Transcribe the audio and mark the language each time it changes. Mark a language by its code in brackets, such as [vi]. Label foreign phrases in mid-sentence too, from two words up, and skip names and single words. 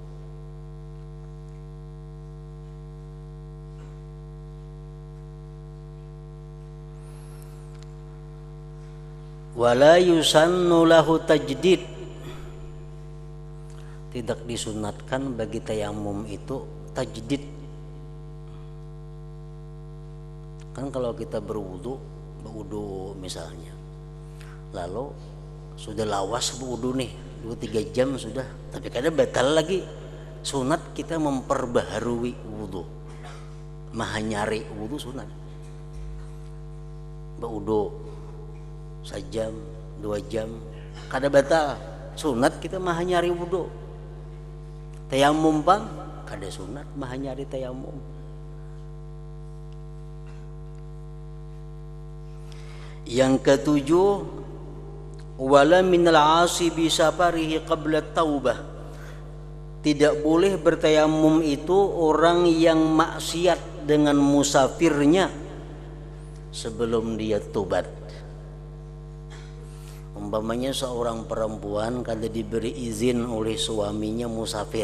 [ar] ولا يسن له تجديد. [id] Tidak disunatkan bagi tayamum itu tajdid. Kan kalau kita berwudu misalnya, lalu sudah lawas berwudu nih 2-3 jam sudah, tapi kadang batal lagi. Sunat kita memperbaharui wudu, [bjn] mahanyari wudu sunat. Berwudu sejam, 2 jam, kada batal. Sunat kita maha nyari wudu. Tayamum pang kada sunat maha nyari tayamum. [id] Yang ketujuh, [ar] ولا من العاصي بسفره قبل التوبة. [id] Tidak boleh bertayamum itu orang yang maksiat dengan musafirnya sebelum dia tobat. Umpamanya seorang perempuan kada diberi izin oleh suaminya musafir.